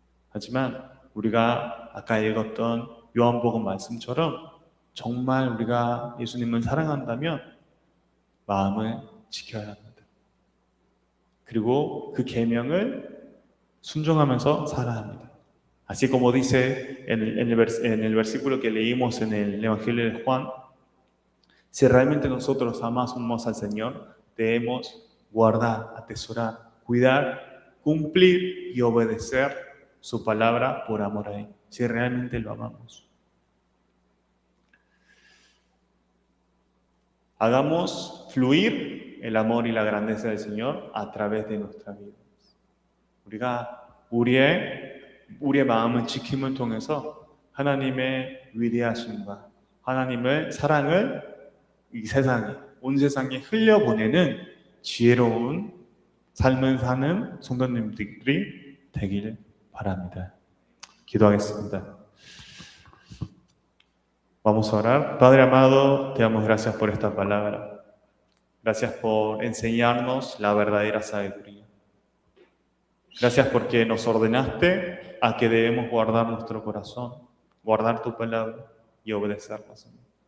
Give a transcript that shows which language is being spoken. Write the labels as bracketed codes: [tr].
[ko] 하지만 우리가 아까 읽었던 요한복음 말씀처럼 정말 우리가 예수님을 사랑한다면 마음을 지켜야 합니다. 그리고 그 계명을 순종하면서 살아야 합니다. [es] Así como dice en el versículo que leímos en el Evangelio de Juan, si realmente nosotros amamos al Señor, debemos guardar, atesorar, cuidar, cumplir y obedecer su palabra por amor a Él, si realmente lo amamos. Hagamos fluir el amor y la grandeza del Señor a través de nuestras vidas. [ko] 우리가 우리의 마음을 지킴을 통해서 하나님의 위대하심과 하나님의 사랑을 이 세상에, 온 세상에 흘려보내는 지혜로운 삶을 사는 성도님들이 되길 바랍니다. 기도하겠습니다. [es] Vamos a orar. Padre amado, te damos gracias por esta palabra. Gracias por enseñarnos la verdadera sabiduría. Gracias porque nos ordenaste a que debemos guardar nuestro corazón, guardar tu palabra y obedecerla, Señor.